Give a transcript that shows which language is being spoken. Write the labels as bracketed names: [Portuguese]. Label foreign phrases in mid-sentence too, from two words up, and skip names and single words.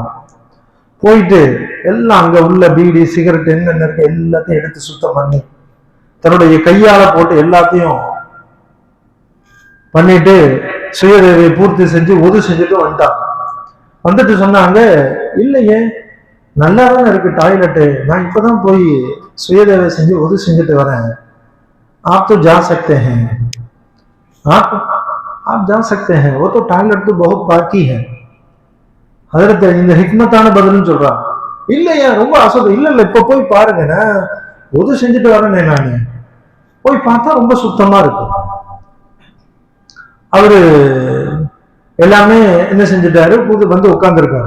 [Tamil] போயிட்டு எல்லாம் அங்க உள்ள பீடி சிகரெட் என்னென்ன இருக்கு எல்லாத்தையும் எடுத்து சுத்தம் பண்ணி தன்னுடைய கையால போட்டு எல்லாத்தையும் பண்ணிட்டு சுயதேவையை பூர்த்தி செஞ்சு ஒது செஞ்சுட்டு வந்துட்டாங்க. வந்துட்டு சொன்னாங்க, இல்லையே நல்லா தானே இருக்கு டாய்லெட்டு, நான் இப்பதான் போய் சுயதேவை செஞ்சு ஒது செஞ்சுட்டு வரேன். [Hindi] आप तो जा सकते हैं, आप जा सकते हैं, वो तो टॉयलेट तो बहुत बाकी है. [Tamil] ஹதரத் இந்த ஹிக்மத்தான பதில்னு சொல்றான். இல்லையா ரொம்ப அசோதம், இல்ல இல்ல இப்ப போய் பாருங்க, நான் ஒது செஞ்சுட்டு வரேனே, நானு போய் பார்த்தா ரொம்ப சுத்தமா இருக்கு. அவரு எல்லாமே என்ன செஞ்சுட்டாரு, வந்து உட்கார்ந்து இருக்காரு.